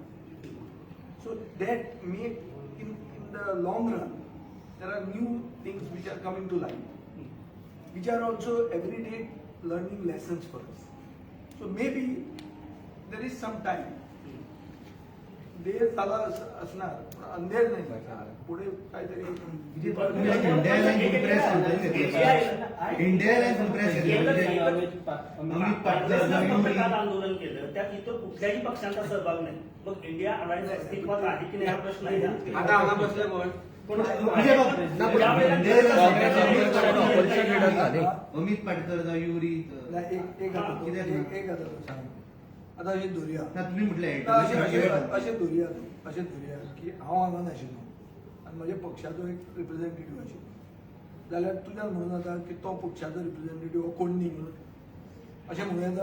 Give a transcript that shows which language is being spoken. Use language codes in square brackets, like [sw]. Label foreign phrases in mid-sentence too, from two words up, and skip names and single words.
[en] So that may, in the long run, there are new things which are coming to light, which are also everyday learning lessons for us. So maybe there is some time. [mr] देर झाला असणार, पण अंधेर नाही. पुढे काहीतरी म्हणजे तुम्ही आज इंडिया अलायन्स [en] press conference [mr] घेतली. इंडिया अलायन्स प्रेस घेतली. अमित पाटील काल आंदोलन केलं, त्यात इतर कुठल्याही पक्षांचा सहभाग नाही. मग इंडिया अलायन्स अस्तित्वात आहे की नाही हा प्रश्न आहे ना. आता आम्हाला बसले कोण? अमित पाटकर युरी एक सांग. आता अशी दुर्या तुम्ही म्हटले [kok] अशें दुर्या की हांव हांगा नाशिल्लो आनी म्हज्या पक्षाचो एक रिप्रेझेंटेटीव आशिल्लो, जाल्यार तुज्यान म्हणून येता की तो पक्षाचो रिप्रेझेंटेटीव हो कोण न्ही म्हणून अशें म्हणून येता.